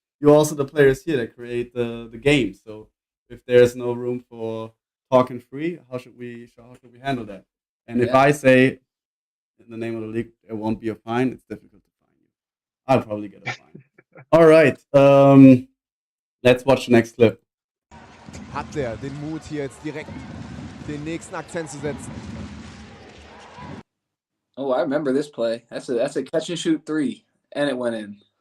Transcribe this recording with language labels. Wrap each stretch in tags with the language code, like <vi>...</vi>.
<en>You're also the players here that create the game. So if there's no room for talking free, how should we handle that? And if Yeah. I say in the name of the league there won't be a fine, it's difficult to find you. I'll probably get a fine. All right, let's watch the next clip.</en> <de>Hat der den Mut, hier jetzt direkt den nächsten Akzent zu setzen?</de> <en>Oh, I remember this play. That's a catch and shoot 3, and it went in.</en>